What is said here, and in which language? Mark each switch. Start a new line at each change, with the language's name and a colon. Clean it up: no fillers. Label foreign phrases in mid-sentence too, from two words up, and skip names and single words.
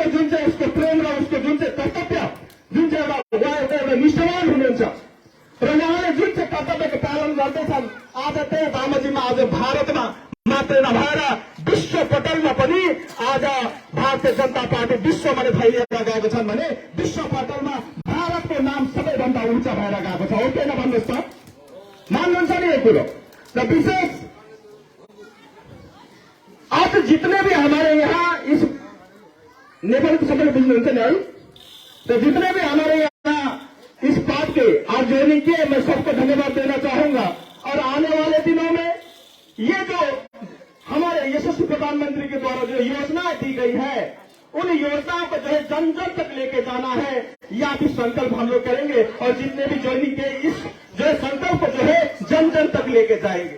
Nepali: जुन चाहिँ उसको प्रेम र उसको जुन चाहिँ कर्तव्य जुन चाहिँ एउटा निष्ठावान हुनुहुन्छ र उहाँले जुन चाहिँ कर्तव्यको पालन गर्दैछन् आज त्यही बामजीमा आज भारतमा मात्र नभएर विश्व पटलमा पनि आज भारतीय जनता पार्टी विश्वमा नै फैलिएर गएको छन् भने विश्व पटलमा भारतको नाम सबैभन्दा उच्च भएर गएको छ। हो किन भन्नुहोस् त, मान्नुहुन्छ नि यो कुरो।
Hindi: र विशेष आज जितने भी हमारे यहाँ इस नेपाली को
Nepali: सबैले बुझ्नुहुन्छ नि है,
Hindi: तो जितने भी हमारे यहाँ इस बात के आज जोइनिंग किए मैं सबको धन्यवाद देना चाहूंगा। और आने वाले दिनों में ये जो हमारे यशस्वी प्रधानमंत्री के द्वारा जो योजनाएं दी गई है उन योजनाओं को जो है जन जन तक लेके जाना है, यह भी संकल्प हम लोग करेंगे और जितने भी ज्वाइनिंग के इस जो है संकल्प को जो है जन जन तक लेके जाएंगे।